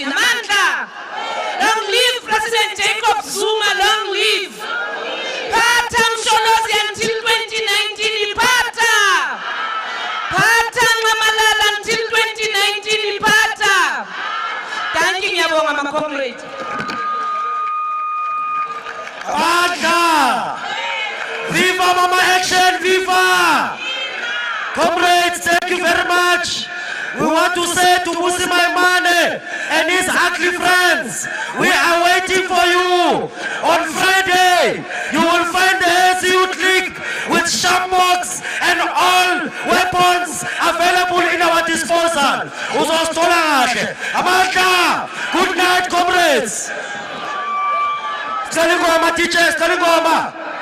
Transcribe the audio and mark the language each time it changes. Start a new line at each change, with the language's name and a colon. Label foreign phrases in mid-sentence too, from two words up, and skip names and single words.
English: Amanda, long live President Jacob Zuma, long live. Pata Msholozi until 2019, Pata. Pata Mamalala until 2019, Pata. Thank you, my comrade. Pata! Viva Mama Action, viva! Comrades, thank you very much. We want to say to Musi Maimane and his ugly friends, we are waiting for you. On Friday, you will find the ANC Youth League with shamrocks and all weapons available in our disposal. Amanda, good night, comrades. Stalingoma, teachers, Stalingoma.